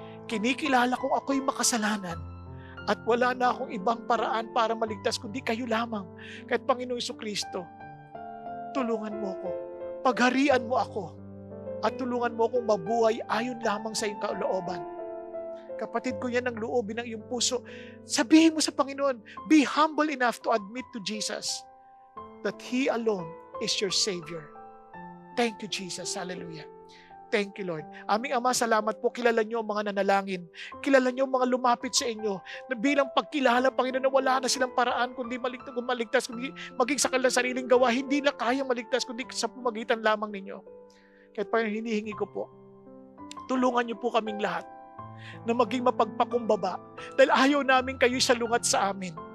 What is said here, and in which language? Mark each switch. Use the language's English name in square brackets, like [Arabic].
[Filipino] Kinikilala kong ako'y makasalanan at wala na akong ibang paraan para maligtas kundi kayo lamang. Kahit Panginoong Jesucristo, tulungan mo ako. Pagharian mo ako. At tulungan mo akong mabuhay ayon lamang sa iyong kalooban. Kapatid ko, yan ang loobin ng iyong puso. Sabihin mo sa Panginoon, [English] be humble enough to admit to Jesus that He alone is your Savior. Thank you, Jesus. Hallelujah. Thank you, Lord. [Filipino] Aming Ama, salamat po. Kilala niyo ang mga nanalangin. Kilala niyo ang mga lumapit sa inyo na bilang pagkilala, Panginoon, na wala na silang paraan kundi maligtas, kundi maging sa kanilang sariling gawa. Hindi na kaya maligtas kundi sa pamagitan lamang ninyo. Kahit pa hinihingi ko po, tulungan niyo po kaming lahat na maging mapagpakumbaba dahil ayaw namin kayo salungat sa amin.